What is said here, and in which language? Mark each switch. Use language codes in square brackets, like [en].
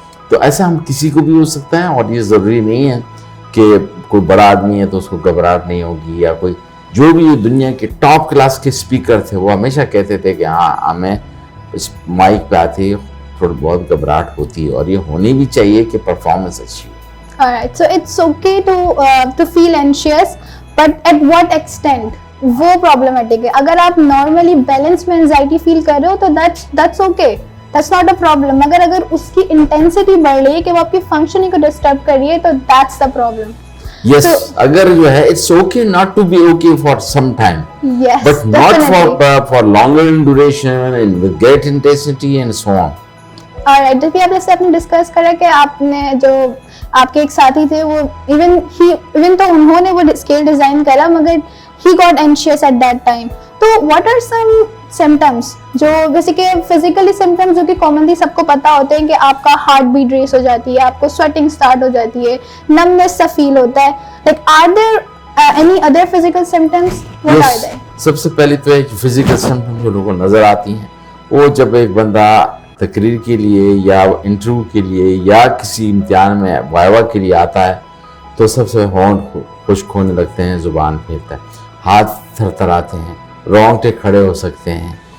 [ur] تو ایسا ہم کسی کو بھی ہو سکتا ہے، اور یہ ضروری نہیں ہے کہ کوئی بڑا آدمی ہے تو اس کو گھبراہٹ نہیں ہوگی، یا کوئی جو بھی دنیا کے ٹاپ کلاس کے اسپیکر تھے وہ ہمیشہ کہتے تھے کہ ہاں ہمیں اس مائک پہ آتے تھوڑی بہت گھبراہٹ ہوتی ہے، اور یہ ہونی بھی چاہیے کہ پرفارمنس اچھی ہو. [en] Alright, so it's okay to feel anxious, but at what extent? [ur] وہ problematic ہے. [en] اگر آپ normally balance میں anxiety feel کر رہے ہو تو that's okay, that's not a problem. [ur] اگر اس کی intensity بڑھ رہی ہے کہ وہ آپ کی functioning کو disturb کر رہی ہے تو [en] that's the problem. Yes, اگر جو ہے it's okay not to be okay for some time, yes, but not for longer in duration and with great intensity and so on. [ur] Alright, جب بھی آپ جیسے آپ نے ڈسکس کرا کہ آپ نے جو آپ کے ایک ساتھی تھے وہ ایون تو انہوں نے وہ اسکیل ڈیزائن کرا مگر [en] he got anxious at that time. [ur] تو [en] what are some symptoms [ur] جو جیسے کہ physically symptoms جو کہ commonly سب کو پتا ہوتے ہیں کہ آپ کا ہارٹ بیٹ ریس ہو جاتی ہے، آپ کو sweating start ہو جاتی ہے، numbness سا فیل ہوتا ہے. [en] Like are there any other physical symptoms? What are they? [ur] سب سے پہلی تو ایک فزیکل سمپٹم جو لوگوں کو نظر آتی ہیں وہ جب ایک بندہ تقریر کے لیے یا انٹرویو کے لیے یا کسی امتحان میں وائوا کے لیے آتا ہے تو سب سے ہونٹ خشک ہونے لگتے ہیں، زبان پھیرتا ہے، ہاتھ تھر تھراتے ہیں، رونگٹے کھڑے ہو سکتے ہیں.